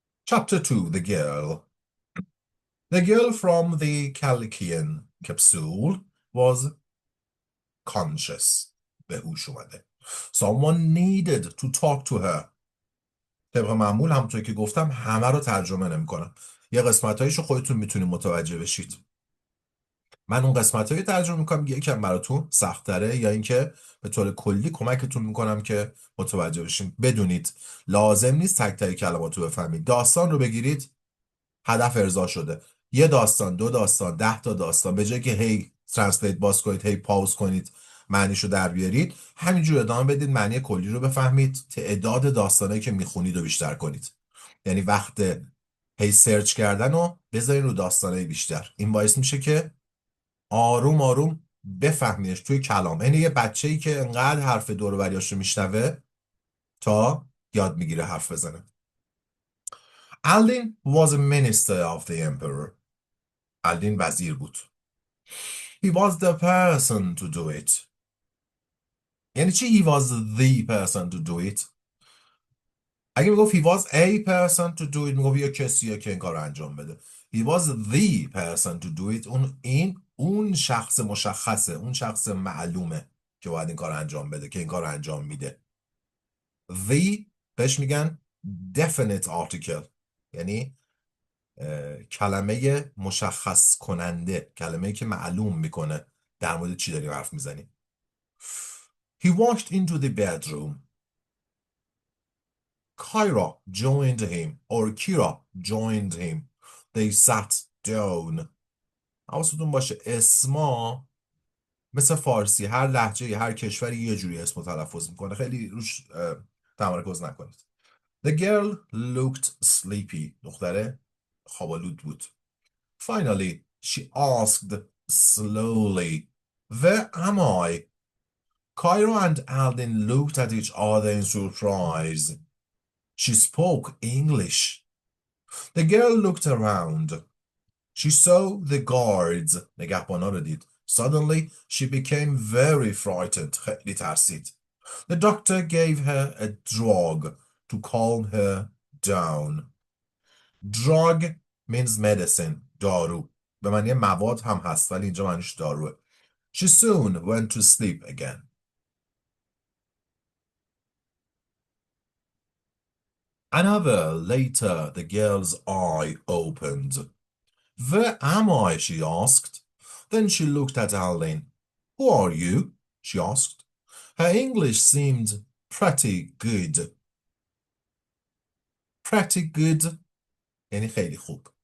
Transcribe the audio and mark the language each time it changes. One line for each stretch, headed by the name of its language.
English: Chapter 2 The Girl. The girl from the Chalcidian Capsule was conscious.
Persian: به هوش اومده.
English: Someone needed to talk to her.
Persian: طبق معمول همونطور که گفتم همه رو ترجمه نمی‌کنم. یه قسمتایشو خودتون میتونید متوجه بشید. من اون قسمتایی ترجمه می‌کنم یکم براتون سخت‌تره، یا اینکه به طور کلی کمکتون می‌کنم که متوجه بشین. بدونید لازم نیست تک تک کلماتو بفهمید. داستان رو بگیرید، هدف ارضا شده. یه داستان، دو داستان، 10 تا داستان، به جای که هی ترنسلیت باز کنید، هی پاوز کنید، معنیشو در بیارید، همینجور ادامه بدید، معنی کلی رو بفهمید، تعداد داستانایی که میخونید رو بیشتر کنید. یعنی وقت هی سرچ کردن رو بذارین رو داستانای بیشتر. این باعث میشه که آروم آروم بفهمینش توی کلام. یعنی یه بچه‌ای که انقدر حرف دور و بریاش رو میشنوه تا یاد میگیره حرف بزنه.
English: Aldin was a minister of the emperor.
Persian: الدین وزیر بود.
English: He was the person to do it.
Persian: یعنی چی
English: he was the person to do it؟
Persian: اگه میگفت
English: he was a person to do it،
Persian: میگفت یه کسیه که این کار رو انجام بده.
English: He was the person to do it.
Persian: اون شخص مشخصه، اون شخص معلومه که باید این کار رو انجام بده، که این کار رو انجام میده. The بهش میگن
English: definite article،
Persian: یعنی کلمه مشخص کننده، کلمه که معلوم میکنه در مورد چی داریم حرف میزنیم.
English: He walked into the bedroom. Kyra joined him or Kira joined him. They sat down.
Persian: حواستون باشه اسما مثل فارسی هر لهجه هر کشوری یه جوری اسمو تلفظ میکنه، خیلی روش تمرکز نکنید.
English: The girl looked sleepy.
Persian: دختره خوابالود بود.
English: Finally, she asked slowly, Where am I? Cairo and Aldin looked at each other in surprise. She spoke English. The girl looked around. She saw the guards.
Persian: نگهبانا رو دید.
English: Suddenly, she became very frightened.
Persian: خیلی ترسید.
English: The doctor gave her a drug to calm her down. Drug means medicine.
Persian: دارو. به معنی مواد هم هست ولی اینجا معنیش داروه.
English: She soon went to sleep again. An hour later, the girl's eye opened. Where am I? She asked. Then she looked at Aldin. Who are you? She asked. Her English seemed pretty good. Pretty good
Persian: یعنی خیلی خوب.